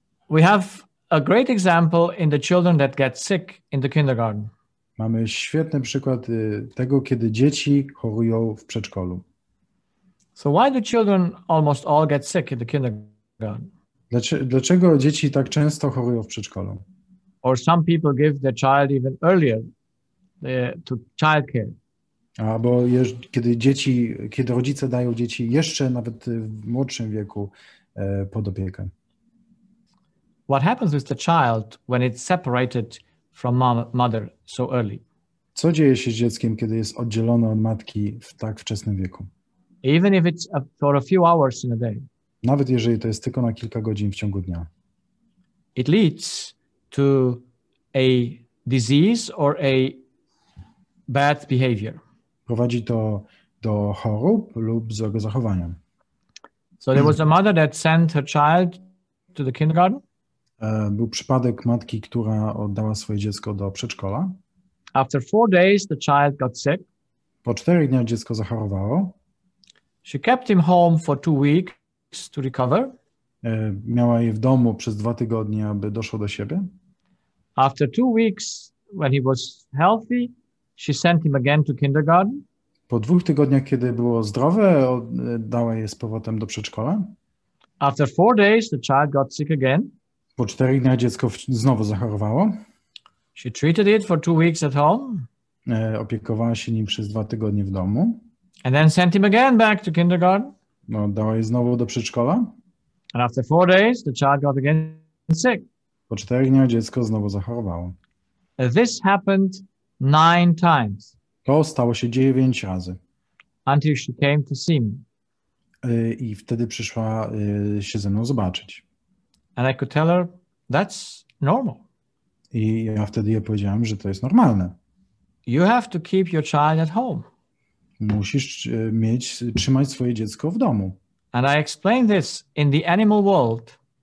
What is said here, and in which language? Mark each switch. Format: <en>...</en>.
<en>we have a great example in the children that get sick in the kindergarten.</en> <pl>Mamy świetny przykład tego, kiedy dzieci chorują w przedszkolu.</pl> <en>So why do children almost all get sick in the kindergarten?</en> <pl>Dlaczego dzieci tak często chorują w przedszkolu?</pl> <en>Or some people give their child even earlier to childcare.</en> <pl>Albo kiedy rodzice dają dzieci jeszcze nawet w młodszym wieku pod opiekę.</pl> <en>What happens with the child when it's separated from mother so early?</en> <pl>Co dzieje się z dzieckiem, kiedy jest oddzielone od matki w tak wczesnym wieku?</pl> <en>Even if it's for a few hours in a day.</en> <pl>Nawet jeżeli to jest tylko na kilka godzin w ciągu dnia.</pl> <en>It leads to a disease or a bad behavior.</en> <pl>Prowadzi to do chorób lub złego zachowania.</pl> <en>So there was a mother that sent her child to the kindergarten.</en> <pl>Był przypadek matki, która oddała swoje dziecko do przedszkola.</pl> <en>After 4 days, the child got sick.</en> <pl>Po 4 dniach dziecko zachorowało.</pl> <en>She kept him home for 2 weeks to recover.</en> <pl>Miała je w domu przez 2 tygodnie, aby doszło do siebie.</pl> <en>After 2 weeks, when he was healthy, she sent him again to kindergarten.</en> <pl>Po 2 tygodniach, kiedy było zdrowe, oddała je z powrotem do przedszkola.</pl> <en>After 4 days, the child got sick again.</en> <pl>Po 4 dniach dziecko znowu zachorowało.</pl> <en>She treated it for 2 weeks at home.</en> <pl>Opiekowała się nim przez 2 tygodnie w domu.</pl> <en>And then sent him again back to kindergarten.</en> <pl>Oddała je znowu do przedszkola.</pl> <en>And after 4 days, the child got again sick.</en> <pl>Po 4 dniach dziecko znowu zachorowało.</pl> <en>This happened 9 times.</en> <pl>To stało się 9 razy.</pl> <en>Until she came to see me.</en> <pl>I wtedy przyszła się ze mną zobaczyć.</pl> <en>And I could tell her, that's normal.</en> <pl>I ja wtedy jej powiedziałem, że to jest normalne.</pl> <en>You have to keep your child at home.</en> <pl>Musisz trzymać swoje dziecko w domu.</pl> <en>And I explained this in the animal world.</en>